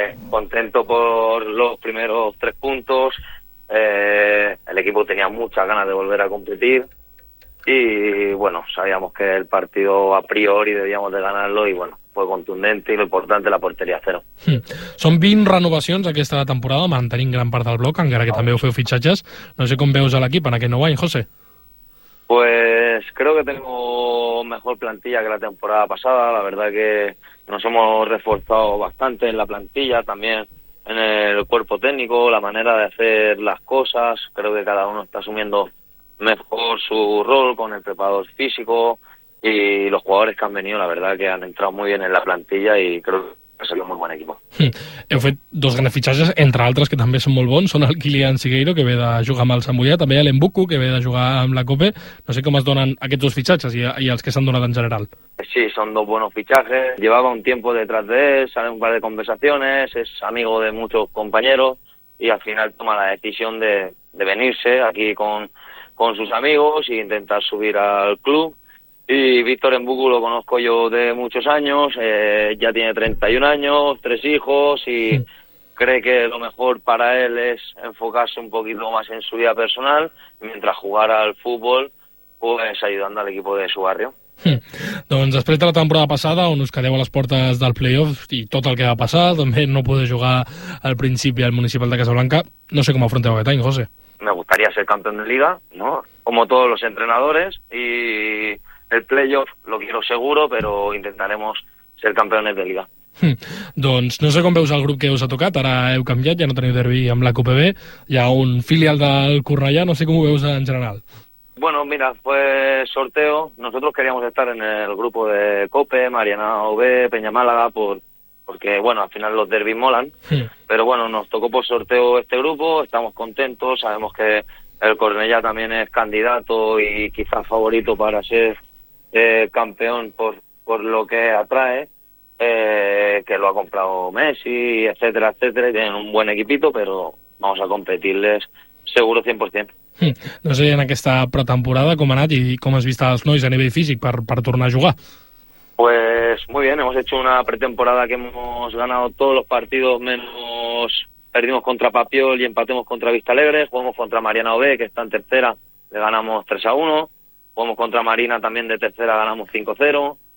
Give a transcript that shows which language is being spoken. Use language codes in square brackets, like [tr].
[es] Contento por los primeros tres puntos. El equipo tenía muchas ganas de volver a competir. Y bueno, sabíamos que el partido a priori debíamos de ganarlo y bueno, fue contundente y lo importante, la portería cero. [ca] Són 20 renovacions aquesta temporada, mantenint gran part del bloc, encara que també ho feu fitxatges. No sé com veus a l'equip en aquest nou any, José. [es] Pues creo que tengo mejor plantilla que la temporada pasada. La verdad que nos hemos reforzado bastante en la plantilla, también en el cuerpo técnico, la manera de hacer las cosas. Creo que cada uno está asumiendo mejor su rol con el preparador físico y los jugadores que han venido, la verdad que han entrado muy bien en la plantilla y creo que ha sido un muy buen equipo. [ca] Heu fet dos grans fitxatges, entre altres, que també són molt bons. Són el Kilian Sigueiro, que ve de jugar amb el Sant Boià, també l'Embuco, que ve de jugar amb la Cope. No sé com es donen aquests dos fitxatges i els que s'han donat en general. [es] Sí, son dos buenos fichajes. Llevaba un tiempo detrás de él, sale un par de conversaciones, es amigo de muchos compañeros y al final toma la decisión de venirse aquí con sus amigos e intentar subir al club. Y Víctor Embuco lo conozco yo de muchos años, ya tiene 31 años, tres hijos y cree que lo mejor para él es enfocarse un poquito más en su vida personal mientras jugar al fútbol, pues ayudando al equipo de su barrio. [ca] Doncs després de la temporada passada, on us quedeu a les portes del play-off i tot el que va passar, també no podeu jugar al principi al Municipal de Casablanca, no sé com afronteu aquest any, José. [es] Me gustaría ser campeón de liga, ¿no? Como todos los entrenadores, y el play-off lo quiero seguro, pero intentaremos ser campeones de liga. [ca] Doncs no sé com veus el grup que us ha tocat, ara heu canviat, ja no teniu derbi amb la CUPB, hi ha un filial del Cornellà, no sé com ho veus en general. [es] Bueno, mira, fue sorteo. Nosotros queríamos estar en el grupo de COPE, Mariana OV, Peña Málaga, porque, bueno, al final los derbis molan. Pero bueno, nos tocó por sorteo este grupo, estamos contentos, sabemos que el Cornellà también es candidato y quizás favorito para ser campeón por lo que atrae, que lo ha comprado Messi, etcétera, etcétera. Tienen un buen equipito, pero vamos a competirles seguro 100%. [ca] No sé, en aquesta pretemporada com ha anat i com has vist els nois a nivell físic per tornar a jugar. [es] Pues muy bien, hemos hecho una pretemporada que hemos ganado todos los partidos menos perdimos contra Papiol y empatemos contra Vista Alegre, jugamos contra Mariana OB, que está en tercera, le ganamos 3-1, jugamos contra Marina también de tercera, ganamos 5-0.